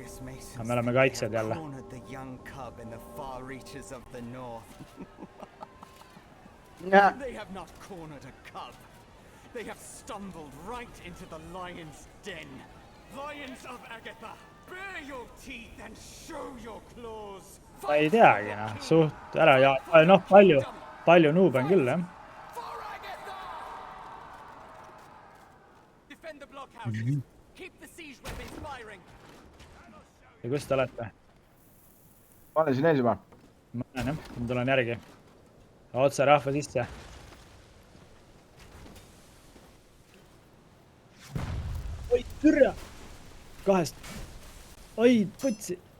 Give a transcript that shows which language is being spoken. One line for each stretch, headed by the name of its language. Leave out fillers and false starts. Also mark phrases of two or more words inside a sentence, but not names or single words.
Estonian: Me oleme kaitsjad jälle.
English: They have not cornered a cub. They have stumbled right into the lion's den. Lions of Agatha, bare your teeth and show your claws.
Estonian: Ma ei teagi, suht ära ja palju nuube on küll, jah.
English: For Agatha! Defend the blockhouses. Keep the siege weapons firing.
Estonian: Ja kus te olete? Ma olen siin ees juba. Ma näen, jah. Ma tulen järgi. Otse rahva sisse. Oi, türja! Kahest. Oi, putsi!